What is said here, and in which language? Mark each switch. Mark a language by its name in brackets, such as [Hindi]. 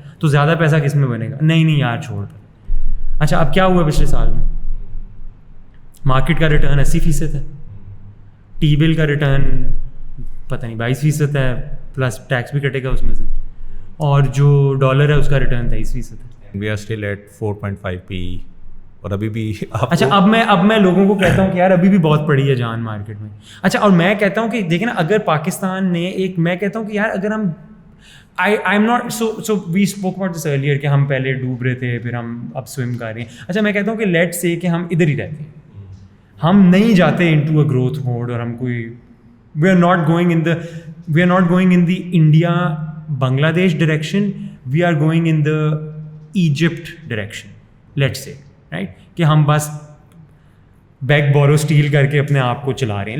[Urdu] تو زیادہ پیسہ کس میں بنے گا؟ نہیں یار چھوڑ. اچھا اب کیا ہوا پچھلے سال میں؟ مارکیٹ کا ریٹرن 80% ہے, ٹی بل کا ریٹرن پتہ نہیں 22% ہے, پلس ٹیکس بھی کٹے گا اس میں سے, اور جو ڈالر ہے اس کا ریٹرن 23% ہے. [English] We are still at 4.5 PE [Urdu] اور ابھی بھی. اچھا اب میں لوگوں کو کہتا ہوں کہ یار ابھی بھی بہت پڑی ہے جان مارکیٹ میں. اچھا اور میں کہتا ہوں کہ دیکھیں نا, اگر پاکستان نے ایک, میں کہتا ہوں کہ یار اگر ہم [English] I am not so we spoke about this earlier [Urdu] کہ ہم پہلے ڈوب رہے تھے پھر ہم اب سوئم کر رہے ہیں. اچھا میں کہتا ہوں کہ لیٹس سے کہ ہم ادھر ہی رہتے ہیں, ہم نہیں جاتے انٹو اے گروتھ موڈ, اور ہم کوئی [English] we are not going in the India Bangladesh direction, we are going in the Egypt direction, let's say, right, [Urdu] کہ ہم بس بیک بورو اسٹیل کر کے اپنے آپ کو چلا رہے ہیں.